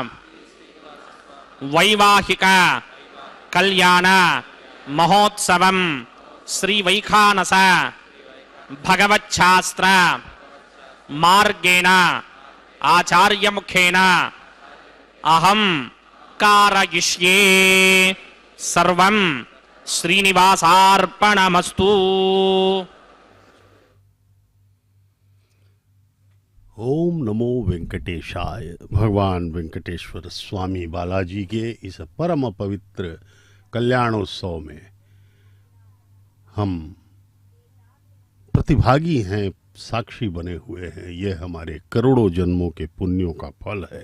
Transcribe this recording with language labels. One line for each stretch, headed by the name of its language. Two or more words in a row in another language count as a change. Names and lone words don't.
Sanskrit: వైవాహిక కళ్యాణ మహోత్సవం శ్రీ వైఖానస భగవచ్ఛాస్త్ర మార్గేణ ఆచార్యముఖేన అహం కారయిష్యే సర్వం శ్రీనివాసార్పణమస్తు. ओम नमो वेंकटेशाय।
Hindi: भगवान वेंकटेश्वर स्वामी बालाजी के इस परम पवित्र कल्याणोत्सव में हम प्रतिभागी हैं, साक्षी बने हुए हैं। ये हमारे करोड़ों जन्मों के पुण्यों का फल है।